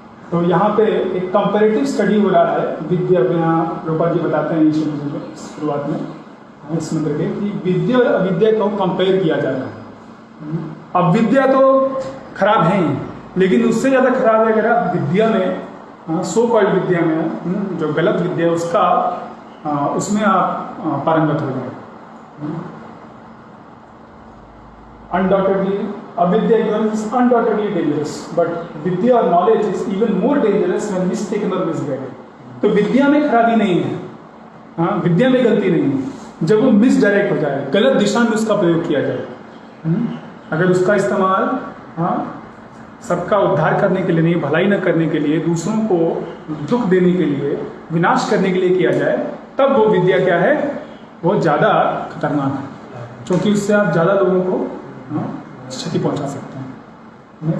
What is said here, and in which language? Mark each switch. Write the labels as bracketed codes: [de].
[hi] तो यहाँ पे एक कंपैरेटिव स्टडी हो रहा है विद्या, यहाँ रूपा जी बताते हैं शुरुआत में इस मंत्र के, कि विद्या और अविद्या को कंपेयर किया जा रहा है। अब विद्या तो खराब है ही, लेकिन उससे ज़्यादा खराब है अगर आप विद्या में, सो कॉल्ड विद्या में, जो गलत विद्या है उसमें आप पारंगत हो जाए। [en] Undoubtedly अविद्या is undoubtedly dangerous, but विद्या और knowledge is even more dangerous when mistaken or misguided। [hi] तो विद्या में खराबी नहीं है, हाँ, विद्या में गलती नहीं है, जब वो मिसडायरेक्ट हो जाए, गलत दिशा में उसका प्रयोग किया जाए। अगर उसका इस्तेमाल, हाँ, सबका उद्धार करने के लिए नहीं, भलाई न करने के लिए, दूसरों को दुख देने के लिए, विनाश करने के लिए किया जाए, तब वो विद्या क्या है, वो ज़्यादा खतरनाक है, क्योंकि उससे आप ज़्यादा लोगों को क्षति पहुंचा सकते हैं।